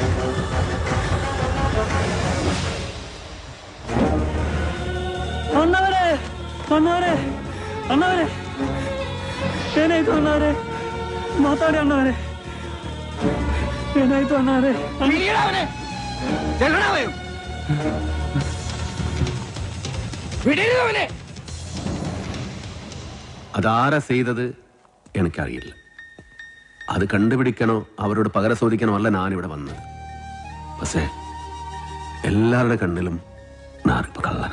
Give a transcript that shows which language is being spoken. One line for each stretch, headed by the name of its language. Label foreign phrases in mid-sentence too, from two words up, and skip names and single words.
Kannada: വന്നവരെ ಅಣ್ಣವರೇ ಅಣ್ಣವರೇ ಏನಾಯ್ತು ಅಣ್ಣವರೇ ಮಾತಾಡಿ ಅಣ್ಣವರೇ ಏನಾಯ್ತು ಅಣ್ಣವರೇ
Malayalam: അതാരാ ചെയ്തത് എനിക്കറിയില്ല. അത് കണ്ടുപിടിക്കണോ അവരോട് പകരം ചോദിക്കണോ അല്ല ഞാനിവിടെ വന്നത്. പക്ഷേ എല്ലാവരുടെ കണ്ണിലും ഞാനിപ്പോ കള്ളന.